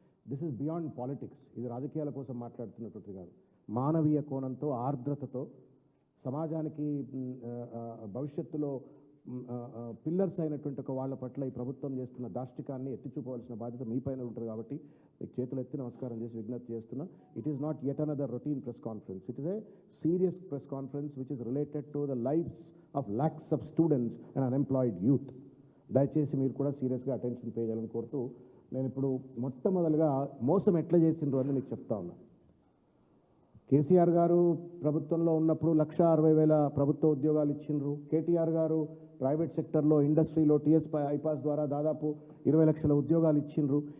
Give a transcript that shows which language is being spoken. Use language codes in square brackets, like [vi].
[en] This is beyond politics. [te] ఇది రాజకీయాల కోసం మాట్లాడుతున్నటువంటి కాదు. మానవీయ కోణంతో, ఆర్ద్రతతో, సమాజానికి భవిష్యత్తులో పిల్లర్స్ అయినటువంటి ఒక వాళ్ళ పట్ల ఈ ప్రభుత్వం చేస్తున్న దాష్టికాన్ని ఎత్తి చూపవలసిన బాధ్యత మీ పైన ఉంటుంది కాబట్టి మీకు చేతులు ఎత్తి నమస్కారం చేసి విజ్ఞప్తి చేస్తున్నా. [en] It is not yet another routine press conference. It is a serious press conference which is related to the lives of lakhs of students and unemployed youth. [te] దయచేసి మీరు కూడా సీరియస్గా అటెన్షన్ పే చేయాలని కోరుతూ నేను ఇప్పుడు మొట్టమొదలుగా మోసం ఎట్లా చేసిండ్రు అని మీకు చెప్తా ఉన్నా. కేసీఆర్ గారు ప్రభుత్వంలో ఉన్నప్పుడు 1,60,000 ప్రభుత్వ ఉద్యోగాలు ఇచ్చిండ్రు. కేటీఆర్ గారు ప్రైవేట్ సెక్టర్లో ఇండస్ట్రీలో టీఎస్ ఐపాస్ ద్వారా దాదాపు 20 లక్షల ఉద్యోగాలు ఇచ్చిండ్రు.